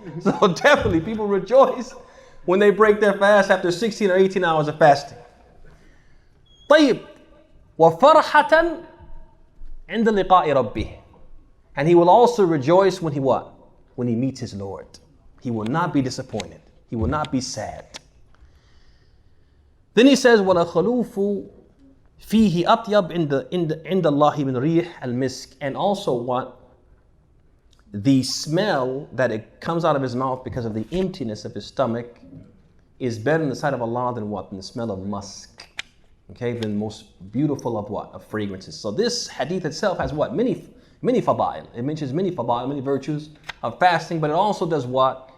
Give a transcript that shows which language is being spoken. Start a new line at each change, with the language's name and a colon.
English: So definitely people rejoice when they break their fast after 16 or 18 hours of fasting.
Arabic: طيب. وَفَرْحَةً عِنْدَ لِقَاءِ رَبِّهِ.
English: And he will also rejoice when he what? When he meets his Lord. He will not be disappointed. He will not be sad. Then he says,
Arabic: وَلَخَلُوفُ فِيهِ أَطْيَبْ عِنْدَ اللَّهِ مِنْ رِيحِ الْمِسْكِ.
English: And also what? The smell that it comes out of his mouth because of the emptiness of his stomach is better in the sight of Allah than what? Than the smell of musk. Okay, the most beautiful of what? Of fragrances. So this hadith itself has what? Many fada'il. It mentions many fada'il, many virtues of fasting, but it also does what?